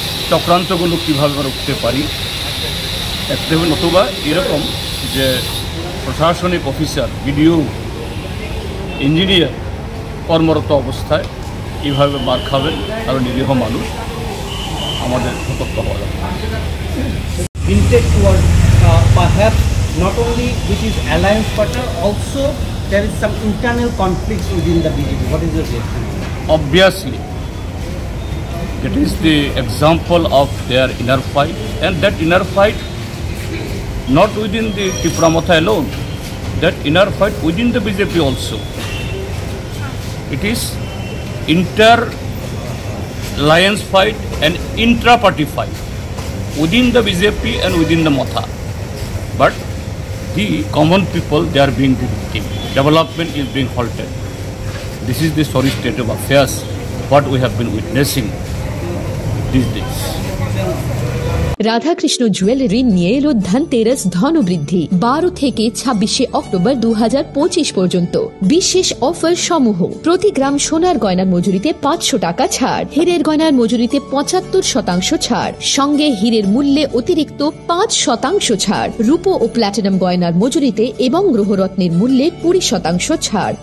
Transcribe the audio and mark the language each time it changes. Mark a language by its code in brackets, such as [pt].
[bn] চক্রান্তগুলো কীভাবে আমরা উঠতে পারি দেখতে হবে, নতুবা এরকম যে প্রশাসনিক অফিসার, বিডিও, ইঞ্জিনিয়ার কর্মরত অবস্থায় এইভাবে মার খাবেন আরও নিরীহ মানুষ, আমাদের সতর্ক হওয়া দরকার। [en] Hinted towards perhaps not only which is alliance partner, also there is some internal conflicts within the BJP. What is your take? Obviously, it is the example of their inner fight, and that inner fight not within the Tripura Motha alone, that inner fight within the BJP also. It is inter-alliance fight and intra-party fight within the BJP and within the Motha. But the common people, they are being the victim. Development is being halted. this is the sorry state of affairs what we have been witnessing these days. [bn] Radhakrishna jewellery নিয়ে এলো ধনতেরাস ধনবৃদ্ধি 12 থেকে 26 October 2025 পর্যন্ত বিশেষ offer সমূহ। প্রতি গ্রাম সোনার গয়নার মজুরিতে 500 টাকা ছাড়, হীরের গয়নার মজুরিতে 75% ছাড়, সঙ্গে হীরের মূল্যে অতিরিক্ত 5% ছাড়, রূপো ও প্ল্যাটিনাম গয়নার মজুরিতে এবং গ্রহরত্নের মূল্যে 20% ছাড়।